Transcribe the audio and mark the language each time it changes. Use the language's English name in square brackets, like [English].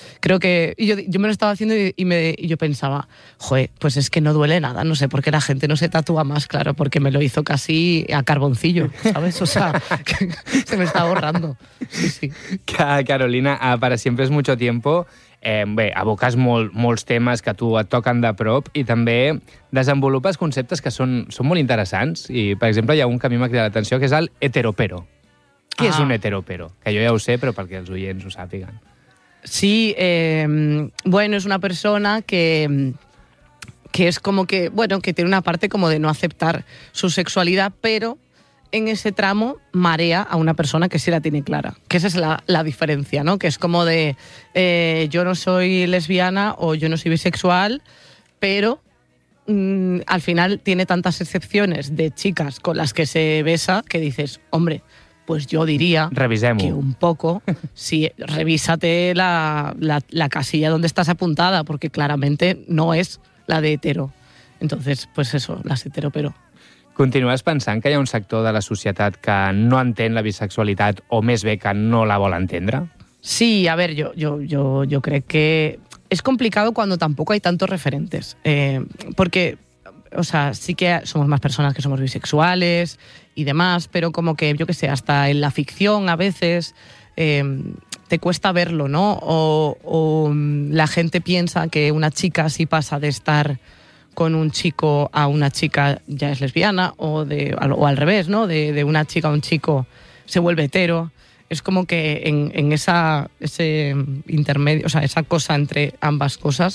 [Spanish] Creo que yo me lo estaba haciendo y yo pensaba, joder, pues es que no duele nada, no sé por qué la gente no se tatúa más, claro, porque me lo hizo casi a carboncillo, ¿sabes? O sea, se me está borrando. Sí, sí. Carolina, para siempre es mucho tiempo. [Catalan] Bé, aboques molts temes que a tu et toquen de prop i també desenvolupes conceptes que són molt interessants. I, per exemple, hi ha un que a mi m'ha cridat l'atenció, que és el heteropero. Què és un heteropero? Que jo ja ho sé, però perquè els oients ho sàpiguen. [Spanish] Sí, bueno, [Catalan] és una persona que és com que, [Spanish] bueno, que [Catalan] té [Spanish] una parte com de no [Catalan] acceptar [Spanish] su [Catalan] sexualitat, però [Spanish] en ese tramo marea a una persona que sí la tiene clara. Que esa es la diferencia, ¿no? Que es como de yo no soy lesbiana o yo no soy bisexual, pero al final tiene tantas excepciones de chicas con las que se besa que dices, hombre, pues yo diría... Revisemos. Que un poco, sí, revísate la casilla donde estás apuntada, porque claramente no es la de hetero. Entonces, pues eso, las hetero, pero... [Catalan] Continues pensant que hi ha un sector de la societat que no entén la bisexualitat o més bé que no la vol entendre? Sí, [Spanish] a ver, yo [Catalan] crec que és complicat quan tampoc hi ha [Spanish] tantos [Catalan] referents. Perquè, [Spanish] o sea, [Catalan] sí que som més persones que som bisexuals i demás, però com que, jo que sé, [Spanish] hasta [Catalan] en la ficció a vegades [Spanish] te cuesta verlo, ¿no? O [Catalan] la gent pensa [Spanish] que una chica sí [Catalan] passa [Spanish] de estar con un chico a una chica ya es lesbiana o al revés, ¿no? De una chica a un chico se vuelve hetero. Es como que en ese intermedio, o sea, esa cosa entre ambas cosas.